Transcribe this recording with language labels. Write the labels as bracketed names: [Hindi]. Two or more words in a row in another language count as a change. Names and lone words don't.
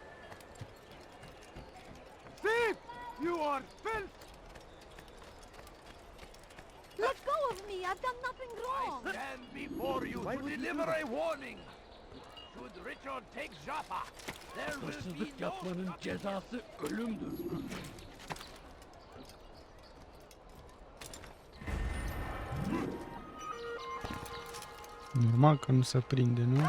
[English] Thief! You are filth! Let go of me! I've done nothing wrong! I stand before you to deliver a warning. Should Richard take Jaffa, there will be [Turkish] Hırsızlık no yapmanın cezası ölümdür. [Romanian] Normal că nu se prinde, nu?